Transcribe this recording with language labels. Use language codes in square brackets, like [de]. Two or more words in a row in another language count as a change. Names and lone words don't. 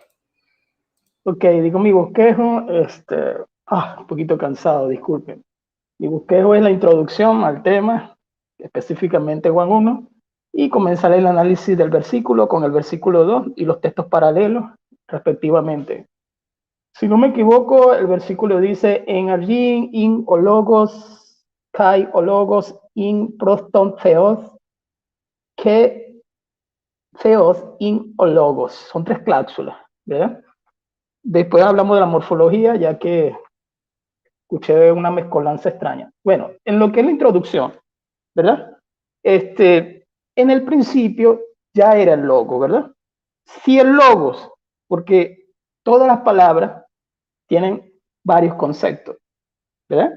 [es] Ok, digo mi bosquejo, un poquito cansado, disculpen. Mi bosquejo es la introducción al tema, específicamente Juan 1, y comenzaré el análisis del versículo con el versículo 2 y los textos paralelos, respectivamente. Si no me equivoco, el versículo dice, [el] ἐν ἀρχῇ ἦν ὁ λόγος, καὶ ὁ λόγος ἦν πρὸς τὸν θεόν, καὶ θεὸς ἦν ὁ λόγος. [es] Son 3 cláusulas, ¿verdad? Después hablamos de la morfología, ya que escuché una mezcolanza extraña. Bueno, en lo que es la introducción, ¿verdad? En el principio ya era el logo, ¿verdad? Si el logos, porque todas las palabras tienen varios conceptos, ¿verdad?